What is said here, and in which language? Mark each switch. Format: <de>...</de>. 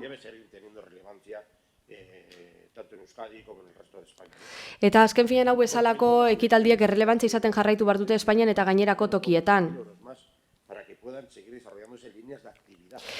<es>Debe seguir teniendo relevancia tanto en Euskadi como en el resto de España.</es> <eu>Eta azken finean hau bezalako ekitaldiek errelebantzia izaten jarraitu behar dute Espainian eta gainerako tokietan.</eu> <es>Más para que puedan seguir desarrollándose líneas de actividad.</es>